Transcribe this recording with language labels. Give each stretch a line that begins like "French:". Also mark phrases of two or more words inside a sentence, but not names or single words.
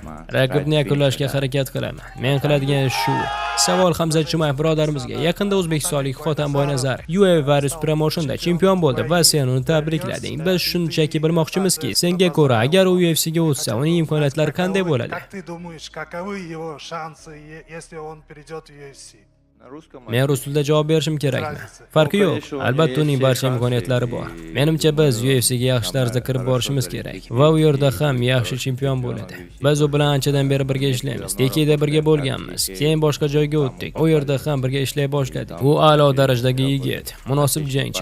Uzbek: Raqibni yakunlashga harakat qilaman. Men qiladigan shu. Savol Hamzat Chimayev birodarimizga. Yaqinda o'zbekistonlik Xotanboy Nazarov UFC Varus promotionda chempion bo'ldi va sen uni tabriklading. Biz shunchaki bilmoqchimizki, senga ko'ra agar u UFC'ga o'tsa, uning imkoniyatlari qanday bo'ladi?
Russian: Как ты думаешь, каковы его шансы, если он перейдет в UFC?
Uzbek: Men rus tilida javob berishim kerakmi? Farqi yo'q. Albatta uning barcha imkoniyatlari bor. Menimcha biz UFC'ga yaxshi tarzda kirib borishimiz kerak va u yerda ham yaxshi chempion bo'ladi. Biz u bilan anchadan beri birga ishlaymiz. Tekida birga bo'lganmiz. Keyin boshqa joyga o'tdik. U yerda ham birga ishlay boshladik. U a'lo darajadagi yigit, munosib jangchi.